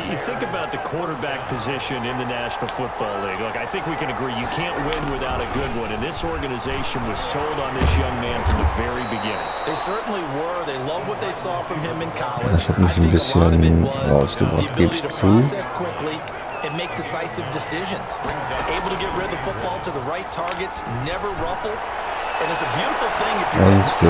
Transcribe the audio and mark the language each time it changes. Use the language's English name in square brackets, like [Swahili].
[English] you think about the quarterback position in the National Football League. Look, I think we can agree you can't win without a good one. And this organization was sold on this young man from the very beginning. They certainly were. They loved what they saw from him in college. [German] Das hat mich ein bisschen rausgebracht, gebe ich zu. [English] And make decisive decisions. Able to get rid of the football to the right targets, never ruffled. And it's a beautiful thing if you're...